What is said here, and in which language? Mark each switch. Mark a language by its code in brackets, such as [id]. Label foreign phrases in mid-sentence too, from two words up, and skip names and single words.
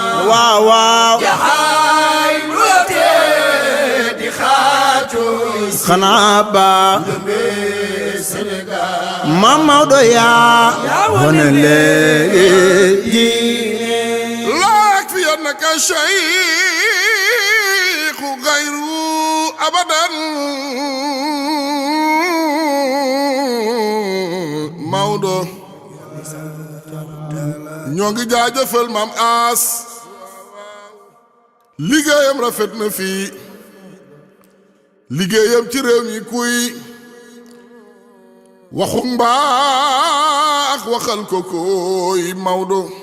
[wo] Waaw, waaw. Xanaa ba Mame Maodo yaa wane leeri diine. [ar] لا يكفي أنك الشيخ غير أبدًا. [wo] Maodo. Ñoo ngi jaajëfal Maam As. Liggéeyam rafet na fii. Liggéeyam ci réew mi kuy waxu mbaax waxal ko koy Maodo.